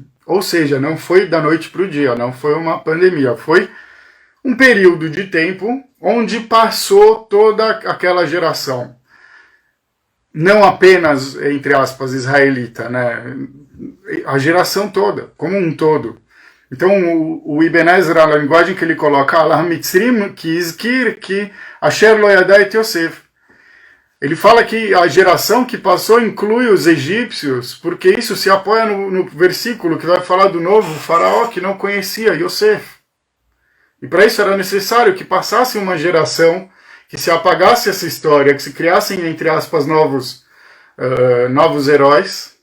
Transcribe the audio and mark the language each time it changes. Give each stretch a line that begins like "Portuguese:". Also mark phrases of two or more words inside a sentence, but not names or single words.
Portuguese: Ou seja, não foi da noite para o dia, não foi uma pandemia, foi um período de tempo onde passou toda aquela geração. Não apenas, entre aspas, israelita, né? A geração toda, como um todo. Então, o Ibn Ezra, a linguagem que ele coloca,
Hebrew: אלה מצרים כי יזכיר כי אשר לא ידע את יוסף.
Portuguese: Ele fala que a geração que passou inclui os egípcios, porque isso se apoia no versículo que vai falar do novo faraó que não conhecia Yosef. E para isso era necessário que passasse uma geração, que se apagasse essa história, que se criassem, entre aspas, novos heróis.